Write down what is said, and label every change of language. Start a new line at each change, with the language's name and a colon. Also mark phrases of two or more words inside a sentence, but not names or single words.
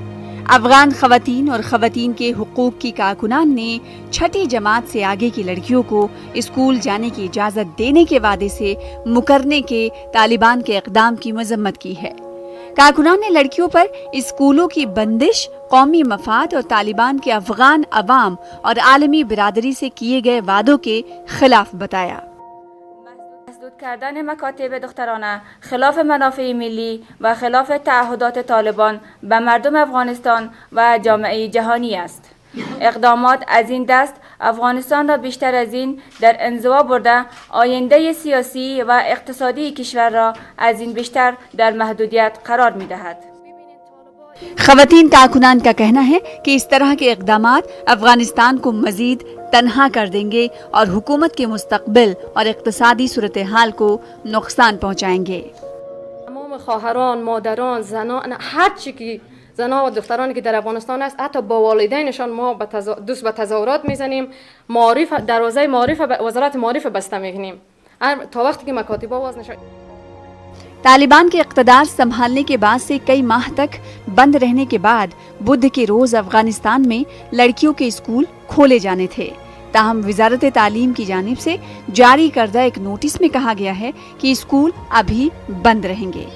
Urdu: افغان خواتین اور خواتین کے حقوق کی کارکنان نے چھٹی جماعت سے آگے کی لڑکیوں کو اسکول جانے کی اجازت دینے کے وعدے سے مکرنے کے طالبان کے اقدام کی مذمت کی ہے۔ کارکنان نے لڑکیوں پر اسکولوں کی بندش قومی مفاد اور طالبان کے افغان عوام اور عالمی برادری سے کیے گئے وعدوں کے خلاف بتایا۔
Persian: مسدود کردن مکاتب دخترانه خلاف منافع ملی و خلاف تعهدات طالبان به مردم افغانستان و جامعه جهانی است. اقدامات از این دست افغانستان را بیشتر از این در انزوا برده آینده سیاسی و اقتصادی کشور را از این بیشتر در محدودیت قرار می دهد.
Urdu: خواتین کارکنان کا کہنا ہے کہ اس طرح کے اقدامات افغانستان کو مزید تنہا کر دیں گے اور حکومت کے مستقبل اور اقتصادی صورتحال کو نقصان پہنچائیں گے۔
Persian: تمام خواهران، مادران، زنان، هر چی که زنان و دخترانی که در افغانستان است، حتی با والدینشان ما دوست به تظاهرات میزنیم، معارف دروازه معارف وزارت معارف بسته میکنیم تا وقتی که مکاتب باز نشه۔
Urdu: طالبان کے اقتدار سنبھالنے کے بعد سے کئی ماہ تک بند رہنے کے بعد بدھ کے روز افغانستان میں لڑکیوں کے اسکول کھولے جانے تھے۔ تاہم وزارت تعلیم کی جانب سے جاری کردہ ایک نوٹس میں کہا گیا ہے کہ اسکول ابھی بند رہیں گے۔